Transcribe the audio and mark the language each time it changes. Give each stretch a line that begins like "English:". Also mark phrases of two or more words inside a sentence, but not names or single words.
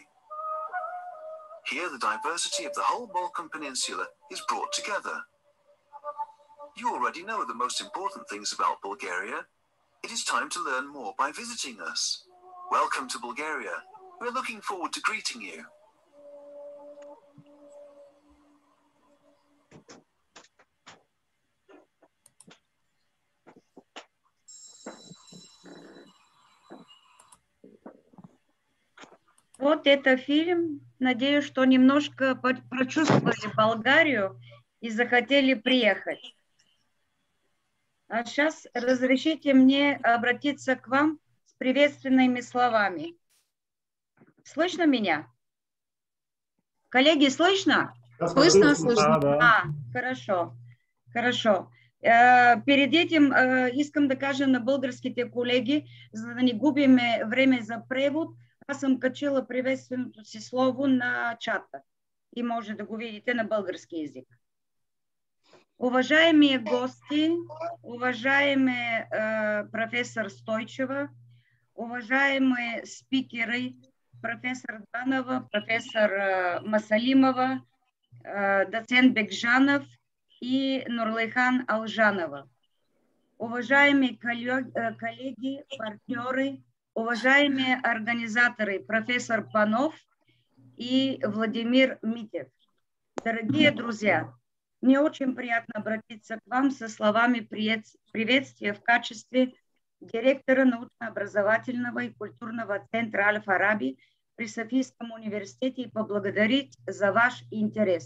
English: Here the diversity of the whole Balkan Peninsula is brought together. You already know the most important things about Bulgaria. It is time to learn more by visiting us. Welcome to Bulgaria. We're looking forward to greeting you.
Russian: Вот это фильм. Надеюсь, что немножко прочувствовали Болгарию и захотели приехать. А сейчас разрешите мне обратиться к вам с приветственными словами. Слышно меня? Коллеги, слышно? Слышно, слышно. Да. Хорошо, хорошо.
Bulgarian: Перед этим искам да кажа на българските колеги, за да не губиме време за превод, аз съм качила приветственото си слово на чата и може да го видите на български език. Уважаеми гости, уважаеми професор Стойчева, уважаеми спикери, професор Данова, професор Масалимова, доцент Бекжанов и Нурлайхан Алжанова.
Russian: Уважаеми коллеги, партнеры, уважаемые организаторы, профессор Панов и Владимир Митев. Дорогие друзья, мне очень приятно обратиться к вам со словами приветствия в качестве директора научно-образовательного и культурного центра Аль-Фараби при Софийском университете и поблагодарить за ваш интерес.